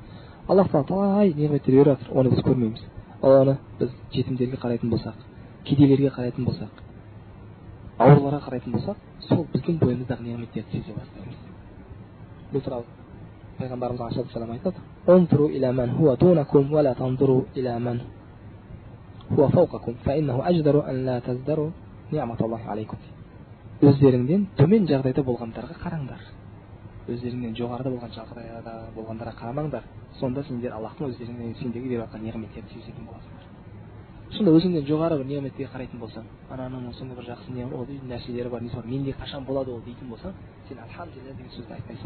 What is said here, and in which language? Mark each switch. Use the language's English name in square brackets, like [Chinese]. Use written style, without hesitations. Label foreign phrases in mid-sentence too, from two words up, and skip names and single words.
[Kazakh] Аллах тағала талай неғметтер беріп жатыр, оны біз көрмейміз. Оны біз жетімдерге қарайтын болсақ, кедейлерге қарайтын болсақ, ауруларға қарайтын болсақ, сол біздің бойымыздағы неғметтерді сезе бастаймыз. Бұл туралы пайғамбарымыз алейхиссалам айтады: [Arabic] "انظروا إلى من هو دونكم ولا تنظروا إلى من هو فوقكم فإنه أجدر أن لا تزدروا نعمة الله عليكم." [Kazakh] Өздеріңден төмен жағдайда болғандарға қараңдар. Өздеріңнен жоғарыда болған жағдайда болғандарға қарамаңдар. Сонда сендер Аллахтың өздеріңнен сендерге беріп жатқан неғметтерді сезетін боласыңдар. Шында өзіңнен жоғары бір неғметке қарайтын болсаң, ананың сондай бір жақсы нәрселері бар, несі бар, менде қашан болады ол дейтін болсаң, сен альхамдулилля деген сөзді айтпайсың.